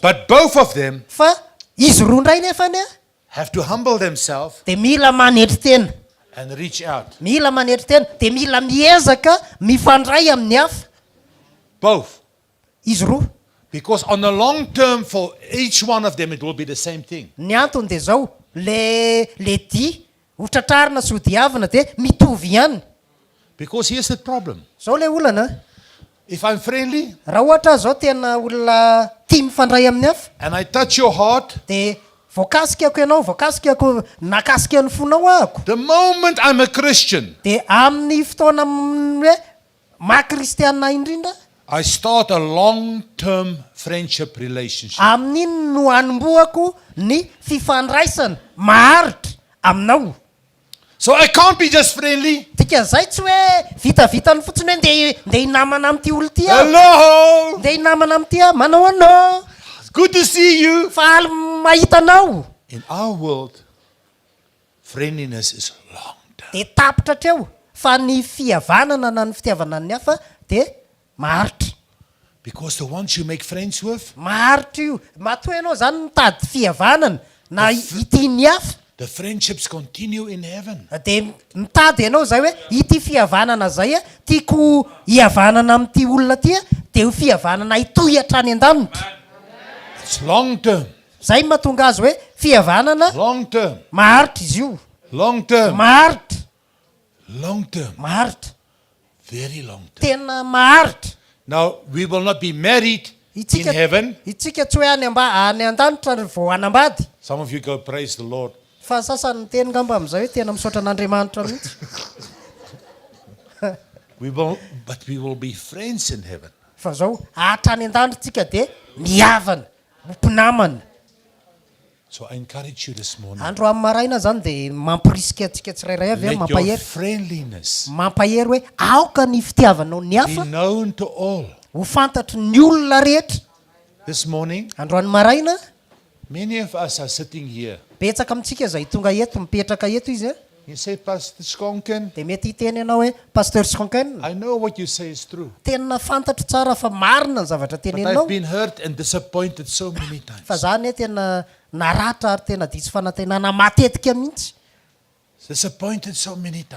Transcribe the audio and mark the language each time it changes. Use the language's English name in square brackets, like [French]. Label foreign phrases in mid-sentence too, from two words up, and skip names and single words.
[English] But both of them [Malagasy] Fa izy roa indray nefany [English] have to humble themselves [Malagasy] de mila manetry tena. [English] and reach out. [Malagasy] Mila manetry tena de mila miezaka mifandray amin'ny hafa. [English] Both. [Malagasy] Izy roa. [English] Because on the long term, for each one of them, it will be the same thing. [Malagasy] Ny antony de zao le di hotratrarina sy hodiavana dia mitovy ihany. [English] Because here's the problem. [Malagasy] Zao le olana. [English] If I'm friendly [Malagasy] Raha ohatra zao tena olona tia mifandray amin'ny hafa, [English] and I touch your heart, [Malagasy] dia voakasikako ianao, voakasikako nakasika ny fonao ahako. [English] the moment I'm a Christian, [Malagasy] Dia amin'ny fotoana hoe maha-kristianina indrindra, [English] I start a long-term friendship relationship. [Malagasy] amin'iny no hanomboako ny fifandraisana maharitra aminao. [English] So I can't be just friendly. [Malagasy] Dikan'izay tsy hoe vitavitany fotsiny hoe ndeha hinamana amin'ity olo ty aho. [English] Hello. [Malagasy] Ndeha hinamana amin'ity aho, manao anao. [English] It's good to see you. [Malagasy] Faly mahita anao. [English] In our world, friendliness is long-term. [Malagasy] Dia tapitra hatreo fa ny fihavanana na ny fitiavana ny hafa dia maharitra. [English] Because the ones you make friends with, [Malagasy] Maharitra io. Matoa ianao zany mitady fihavanana na ity ny hafa. [English] the friendships continue in heaven. [Malagasy] Dia mitady ianao zay hoe ity fihavanana zay a tiako hihavanana amin'ity olona ty a dia ho fihavanana hitohy hatrany an-danitra. [English] It's long-term. [Malagasy] Zay mahatonga azy hoe fihavanana [English] Long-term. [Malagasy] maharitra izy io. [English] Long-term. [Malagasy] Maharitra. [English] Long-term. [Malagasy] Maharitra. [English] Very long-term. [Malagasy] Tena maharitra. [English] Now, we will not be married in [Malagasy] Itsika [English] heaven. [Malagasy] itsika tsy hoe any an-danitra vao hanambady. [English] Some of you go, praise the Lord. [Malagasy] Fa sasany teny ngamba amin'izay hoe tena misaotra an'Andriamanitra mihitsy. [English] But we will be friends in heaven. [Malagasy] Fa zao hatrany an-danitra tsika dia mihavana, mpinamana. [English] So I encourage you this morning. [Malagasy] Andro amin'ny maraina zany dia mampirisika antsika tsirairay avy [English] Let your [Malagasy] mampahery. [English] friendliness [Malagasy] Mampahery hoe aoka ny fitiavanao ny [English] be [Malagasy] hafa [English] known to all. [Malagasy] ho fantatry ny olona rehetra. [English] This morning, [Malagasy] Andro amin'ny maraina [English] many of us are sitting here. [Malagasy] betsaka amintsika zay tonga eto mipetraka eto izy. [English] You say, Pastor SCHÖNKEN, [Malagasy] Dia mety hiteny ianao hoe Pasteur SCHÖNKEN, [English] I know what you say is true. [Malagasy] tena fantatro tsara fa marina ny zavatra [English] But [Malagasy] teneninao. [English] I've been hurt and disappointed so many times. [Malagasy] Fa zany tena naratra ary tena diso fanantenana matetika mihitsy. [English] Disappointed so many times.